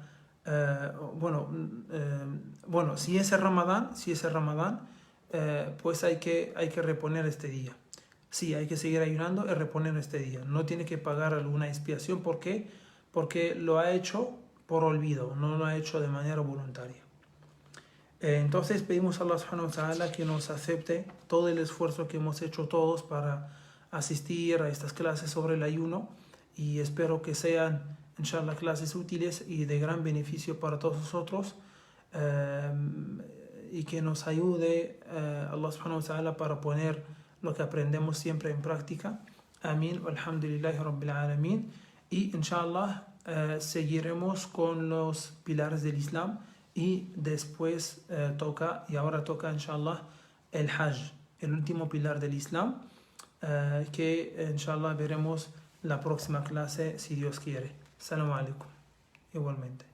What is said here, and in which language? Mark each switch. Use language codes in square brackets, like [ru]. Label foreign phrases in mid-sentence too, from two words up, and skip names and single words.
[es] Eh, bueno, eh, bueno, si es el Ramadán, pues hay que reponer este día. Sí, hay que seguir ayunando y reponer este día. No tiene que pagar alguna expiación. ¿Por qué? Porque lo ha hecho por olvido, no lo ha hecho de manera voluntaria. Entonces pedimos a Allah [ar] سبحانه وتعالى [es] que nos acepte todo el esfuerzo que hemos hecho todos para asistir a estas clases sobre el ayuno y espero que sean, inshallah, clases útiles y de gran beneficio para todos nosotros y que nos ayude Allah [ar] سبحانه وتعالى [es] para poner lo que aprendemos siempre en práctica. Amén, [ar] الحمد لله رب العالمين. [es] Y inshallah seguiremos con los pilares del Islam y después ahora toca inshallah el Hajj, el último pilar del Islam, que inshallah veremos la próxima clase si Dios quiere. [ar] السلام عليكم. [es] Igualmente.